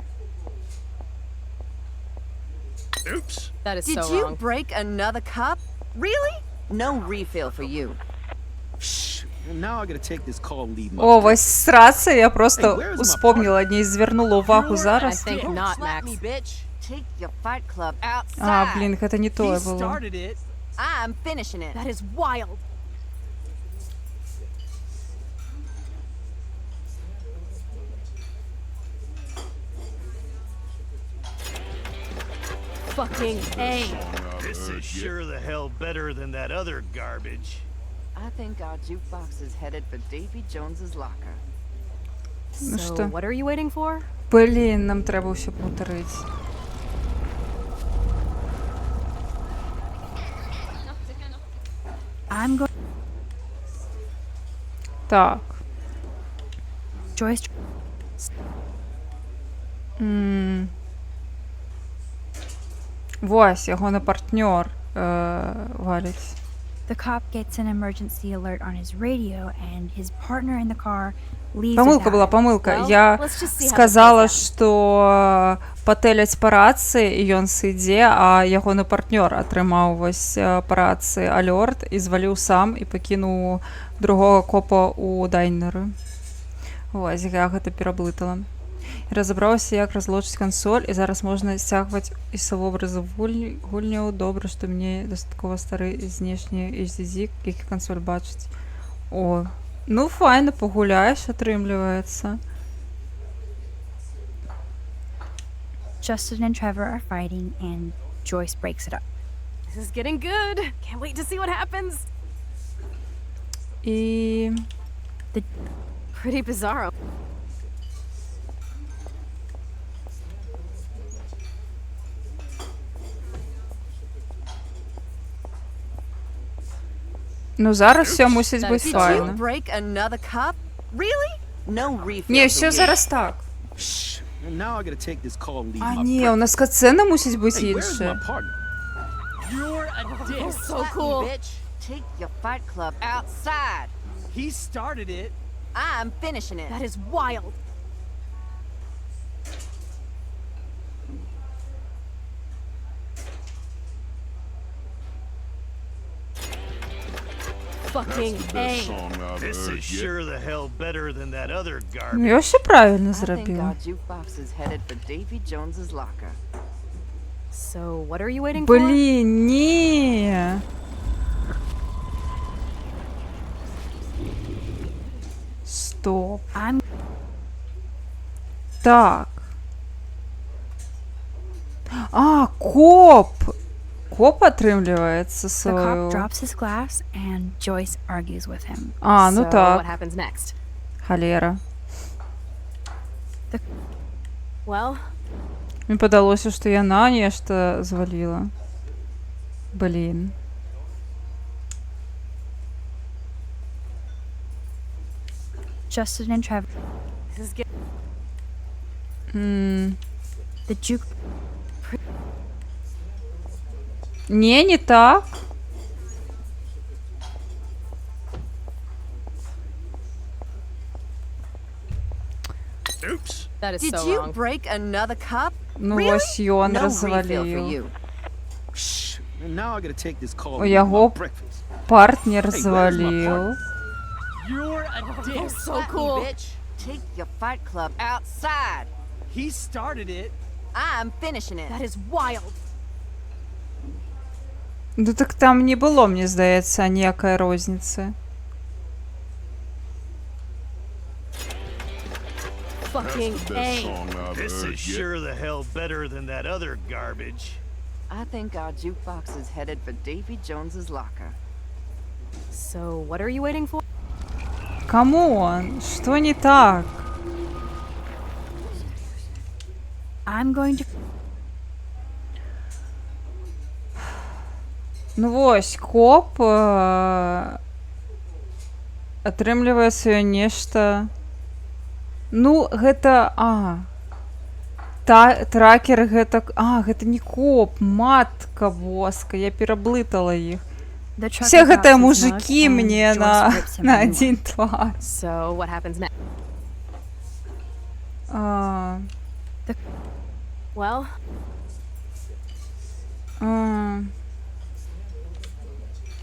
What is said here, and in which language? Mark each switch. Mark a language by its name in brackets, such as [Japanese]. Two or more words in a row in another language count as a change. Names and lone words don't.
[English] Oops. That is Did so you wrong. break another cup? Really? No refill for you. Shh. And now I gotta take this call and leave my [Ukrainian] О, ось сраться, я [English] Hey, [Ukrainian] просто [English] where's my [Ukrainian] успомнила, не звернула увагу зараз. [English] I think not, Slap Max. me, bitch. Take your fight club outside. [Belarusian] А, блін, гэта не тое [English] He [Belarusian] было. [English] started it. I'm finishing it. That is wild. Fucking A. This is sure the hell better than that other garbage. I think our jukebox is headed for Davy Jones's locker. [Belarusian] Ну [English] So, [Russian] что? [English] what are you waiting for? [Ukrainian] Блін, нам треба все повторити. [English] I'm going. [Belarusian] Так. [English] Joyce. [Belarusian] Вось, ягоны партнёр валіць. [English] The cop gets an emergency alert on his radio, and his partner in the car leaves. [Belarusian] Памылка была, [English] without it. [Belarusian] памылка. [English] Well, [Belarusian] Я [English] let's just see how this [Belarusian] сказала, [English] plays out. [Belarusian] што патэляць па рацыі, і ён сыдзе, а ягоны партнёр атрымаў вось па рацыі алёрт і зваліў сам і пакінуў другога копа ў дайнеры. Вось, я гэта пераблытала. І разабраўся, як разлучыць кансоль, і зараз можна сцягваць і вобразы гульняў. Добра, што мне дастаткова стары знешні HDD, які кансоль бачыць. О, ну файна, пагуляеш, атрымліваецца. [English] Justin and Trevor are fighting, and Joyce breaks it up. This is getting good. Can't wait to see what happens. [Belarusian] І... [English] Pretty bizarro. [Ukrainian] Ну зараз все мусить бути [English] Did you [Ukrainian] файно. [English] break another cup? Really? No refill [Ukrainian] Ні, [English] for [Ukrainian] все [English] you. [Ukrainian] зараз так. [English] Shh. And now I gotta take this call and leave [Ukrainian] А [English] my [Ukrainian] ні, у нас катсцена мусить бути [English] Hey, where's my [Ukrainian] інша. [English] partner? You're a dick. So Slap me, cool. bitch. Take your fight club outside. He started it. I'm finishing it. That is wild. Fucking That's the A. best song I've This heard is yet. sure the hell better than that other [Ukrainian] Ну, [English] garbage. [Ukrainian] я все правильно [English] I think [Ukrainian] зробила. [English] our jukebox is headed for Davy Jones's locker. So, what are you waiting for? [Ukrainian] Блін, ні. Стоп. [English] I'm. [Belarusian] Так. А, коп! Коп атрымліваецца [English] The [Ukrainian] свою. [English] cop drops his glass, and Joyce argues with him. [Belarusian] А, ну [English] So, what [Belarusian] так. [English] happens next? [Belarusian] Халера. [English] Well, [Belarusian] Мне падалося, што яна нешта зваліла. Блін. [English] Justin and Trevor. this is getting. The juke. [Belarusian] Не, не так. [English] Oops. That is Did so you wrong. break another cup? [Belarusian] Ну, [English] Really? [Belarusian] ось ён [English] No refill for [Belarusian] разваліў. [English] you. Shh. And now I gotta take this call [Belarusian] У [English] and leave my [Belarusian] яго [English] breakfast. [Belarusian] партнер [English] Hey, where's my [Belarusian] зваліў. [English] You're a dick. So Slap me, cool. bitch. Take your fight club outside. He started it. I'm finishing it. That is wild. [Belarusian] Ну так там не было, мне здаецца, ніякай розніцы. [English] Fucking That's the best A. song I've This heard is yet. sure the hell better than that other garbage. I think our jukebox is headed for Davy Jones's locker. So, what are you waiting for? [Belarusian] Камон, што не так? [English] I'm going to. [Belarusian] Ну вось, коп атрымлівае сваё нешта. Ну, гэта... Тракер гэта... гэта не коп, [Polish] matka boska, [Belarusian] я пераблытала іх. [English] The trucker [Belarusian] Все [English] drops [Belarusian] гэтыя [English] his [Belarusian] мужыкі [English] mug, and [Belarusian] мне [English] Joyce rips him [Belarusian] на [English] a new [Belarusian] адзін [English] one. [Belarusian] твар. [English] So, what happens next? Well,